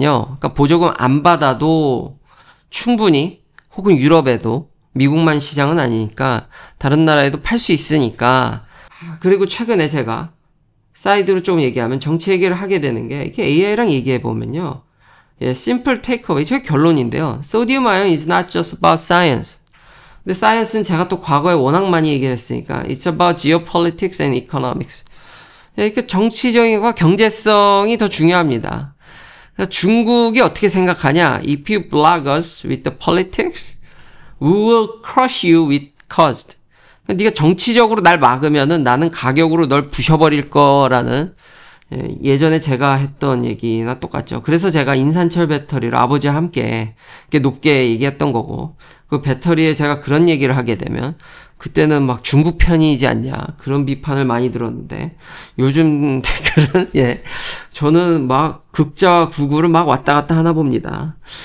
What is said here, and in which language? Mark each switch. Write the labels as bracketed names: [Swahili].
[Korean] 그러니까 보조금 안 받아도 충분히, 혹은 유럽에도, 미국만 시장은 아니니까 다른 나라에도 팔 수 있으니까. 그리고 최근에 제가 사이드로 좀 얘기하면 정치 얘기를 하게 되는 게 이렇게 AI랑 얘기해 보면요. 예, [English] simple takeaway. [Korean] 저게 결론인데요. [English] Sodium ion is not just about science. [Korean] 근데 science는 제가 또 과거에 워낙 많이 얘기를 했으니까 [English] it's about geopolitics and economics. [Korean] 예, 그러니까 정치적인 것과 경제성이 더 중요합니다. 그러니까 중국이 어떻게 생각하냐? [English] If you block us with the politics, we will crush you with cost. [Korean] 그러니까 네가 정치적으로 날 막으면은 나는 가격으로 널 부셔버릴 거라는 예전에 제가 했던 얘기나 똑같죠. 그래서 제가 인산철 배터리를 아버지와 함께 높게 얘기했던 거고, 그 배터리에 제가 그런 얘기를 하게 되면 그때는 막 중국 편이지 않냐 그런 비판을 많이 들었는데, 요즘 댓글은 예, 저는 막 극자와 구구를 막 왔다 갔다 하나 봅니다.